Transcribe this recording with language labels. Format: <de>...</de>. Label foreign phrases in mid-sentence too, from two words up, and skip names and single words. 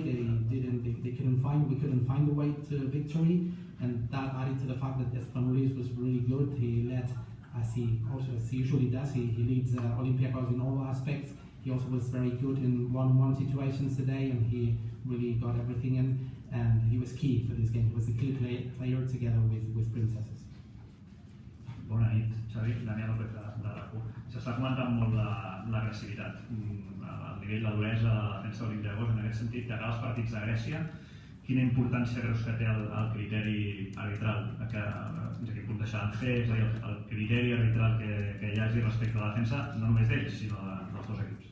<en>We couldn't find a way to victory, and that added to the fact that Espanulis was really good. He led, as he usually does, he leads Olympiacos in all aspects. He also was very good in one-on-one situations today, and he really got everything in, and he was key for this game. He was a key player together with Princesses.</en> <ca>Bona nit, Xavi. Daniel López de RAC1. S'està comentant molt l'agressivitat, el nivell de duresa de la defensa de l'Olympiacos. En aquest sentit, de cara als partits de Grècia, quina importància creus que té el criteri arbitral? Fins a quin punt deixaran fer? És a dir, el criteri arbitral que hi hagi respecte a la defensa, no només d'ells, sinó dels dos equips.</ca>